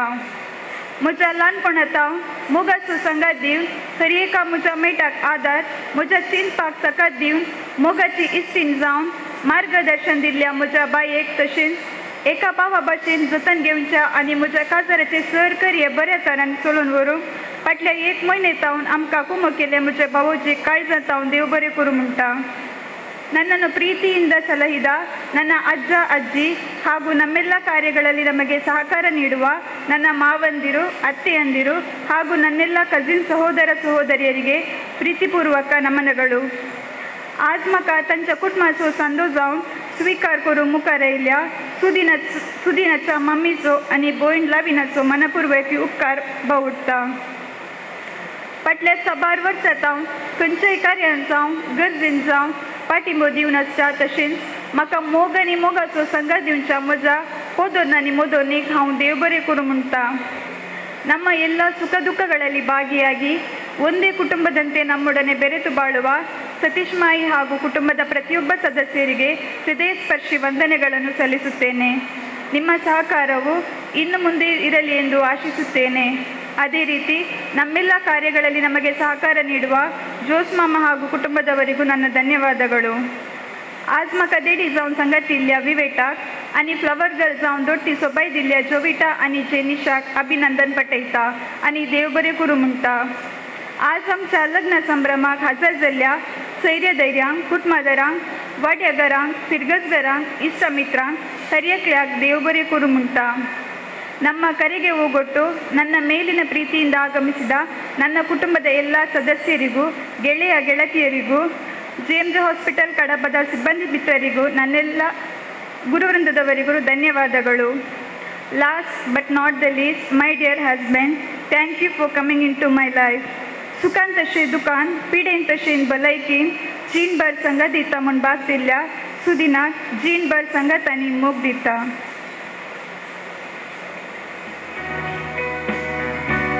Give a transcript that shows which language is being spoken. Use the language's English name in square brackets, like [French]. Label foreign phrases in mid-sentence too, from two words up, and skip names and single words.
[Konkani] म्हज्या ल्हानपणांत हांव मोगाचो सांगात दिवन हर एका म्हज्या मेटाक आदार, म्हज्या चिंतपाक ताकद दिवन मोगाची इस्तीण जावन मार्गदर्शन दिल्ल्या म्हज्या बायेक तशेंच एका भावा भाशेन जतन घेवच्या आनी म्हज्या काजाराचे सर कार्य बऱ्या तरान चलोवन व्हरूंक फाटल्या 1 म्हयने तावन आमकां कुमो केले म्हज्या भावोचे काळजां तावन देव बरें करूं म्हणटा. [Kannada] ನನ್ನನ್ನು ಪ್ರೀತಿಯಿಂದ ಸಲಹಿದ ನನ್ನ ಅಜ್ಜ ಅಜ್ಜಿ ಹಾಗೂ ನಮ್ಮೆಲ್ಲ ಕಾರ್ಯಗಳಲ್ಲಿ ನಮಗೆ ಸಹಕಾರ ನೀಡುವ ನನ್ನ ಮಾವಂದಿರು, ಅತ್ತೆಯಂದಿರು ಹಾಗೂ ನನ್ನೆಲ್ಲ ಕಜಿನ್ ಸಹೋದರ ಸಹೋದರಿಯರಿಗೆ ಪ್ರೀತಿಪೂರ್ವಕ ನಮನಗಳು. [Konkani] आज म्हाका तांच्या कुटुंबाचो सांदो जावन स्वीकार करूंक मुखार आयिल्ल्या सुदिनाच्या मम्मीचो आनी भयण लाविनाचो मनपूर्वक उपकार बावडटा. फाटल्या 6 वर्सां हांव खंयच्याय कार्यान जावं गरजेन जावं पाठिंबो दिवन आसता. तशेंच म्हाका मोग आनी मोगाचो संगात दिवच्या म्हज्या पोदोन आनी मोदोनीक हांव देव बरें करूं म्हणटा. [Kannada] ನಮ್ಮ ಎಲ್ಲ ಸುಖ ದುಃಖಗಳಲ್ಲಿ ಭಾಗಿಯಾಗಿ ಒಂದೇ ಕುಟುಂಬದಂತೆ ನಮ್ಮೊಡನೆ ಬೆರೆತು ಬಾಳುವ ಸತೀಶ್ ಮಾಯಿ ಹಾಗೂ ಕುಟುಂಬದ ಪ್ರತಿಯೊಬ್ಬ ಸದಸ್ಯರಿಗೆ ಹೃದಯ ಸ್ಪರ್ಶಿ ವಂದನೆಗಳನ್ನು ಸಲ್ಲಿಸುತ್ತೇನೆ. ನಿಮ್ಮ ಸಹಕಾರವು ಇನ್ನು ಮುಂದೆ ಇರಲಿ ಎಂದು ಆಶಿಸುತ್ತೇನೆ. ಅದೇ ರೀತಿ ನಮ್ಮೆಲ್ಲ ಕಾರ್ಯಗಳಲ್ಲಿ ನಮಗೆ ಸಹಕಾರ ನೀಡುವ जोस मामा ಹಾಗೂ कुटुंबादवरिಗೂ ನನ್ನ ಧನ್ಯವಾದಗಳು. [Konkani] आज म्हाका देडी जावन सांगात दिल्ल्या विवेटाक आनी [English] flower girl [Konkani] जावन दोट्टी सोबाय दिल्ल्या जोविटा आनी जेनिशाक अभिनंदन पटयता आनी देव बरें करूं म्हणटा. आज आमच्या लग्न संभ्रमाक हजर जाल्ल्या सैर्य धैर्यांक, कुटुंबादारांक, वाड्याघरांक, फिरगजगरांक, इष्टमित्रांक ಹರಿಯಕ್ಲ್ಯಾಕ್ ದೇವ್ ಬರೆ ಕುರು ಮುಂಟ. [Kannada] ನಮ್ಮ ಕರೆಗೆ ಹೋಗೊಟ್ಟು ನನ್ನ ಮೇಲಿನ ಪ್ರೀತಿಯಿಂದ ಆಗಮಿಸಿದ ನನ್ನ ಕುಟುಂಬದ ಎಲ್ಲ ಸದಸ್ಯರಿಗೂ, ಗೆಳೆಯ ಗೆಳತಿಯರಿಗೂ, ಜೇಮ್ಸ್ ಹಾಸ್ಪಿಟಲ್ ಕಡಬದ ಸಿಬ್ಬಂದಿ ಮಿತ್ರರಿಗೂ, ನನ್ನೆಲ್ಲ ಗುರುವೃಂದದವರಿಗೂ ಧನ್ಯವಾದಗಳು. [English] Last but not least, my dear husband, thank you for coming into my life. [Konkani] सुखान तशें दुकान, पिडेन तशें भलायकीन जीणभर संगत दिता म्हूण भाग दिल्ल्या सुदिनाक जीणभर संगत आनी मोग दिता.